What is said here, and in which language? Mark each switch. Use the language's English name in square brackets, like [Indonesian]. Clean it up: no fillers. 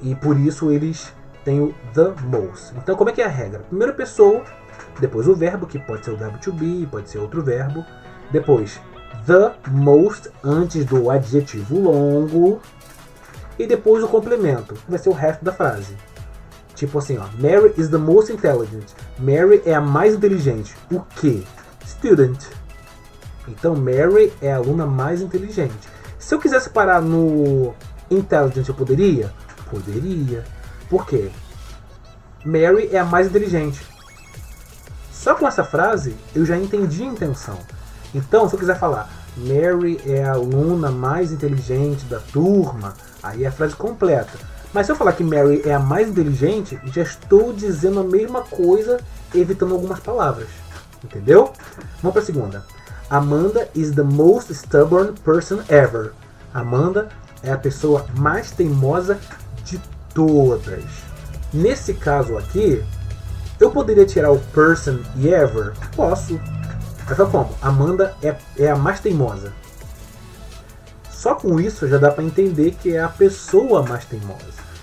[Portuguese] E por isso eles têm o the most. Então, como é que é a regra? Primeiro pessoa, depois o verbo, que pode ser o verbo to be, pode ser outro verbo. Depois, the most, antes do adjetivo longo. E depois o complemento, que vai ser o resto da frase. Tipo assim, ó, [English] Mary is the most intelligent. [Portuguese] Mary é a mais inteligente. O quê? Student. Então, Mary é a aluna mais inteligente. Se eu quisesse parar no intelligent, eu poderia? Poderia. Por quê? Mary é a mais inteligente. Só com essa frase, eu já entendi a intenção. Então, se eu quiser falar Mary é a aluna mais inteligente da turma, aí é a frase completa. Mas se eu falar que Mary é a mais inteligente, já estou dizendo a mesma coisa, evitando algumas palavras. Entendeu? Vamos para a segunda. [English] Amanda is the most stubborn person ever. [Portuguese] Amanda é a pessoa mais teimosa de todas. Nesse caso aqui, eu poderia tirar o person e ever? Posso. Mas como? Amanda é a mais teimosa. Só com isso já dá para entender que é a pessoa mais teimosa.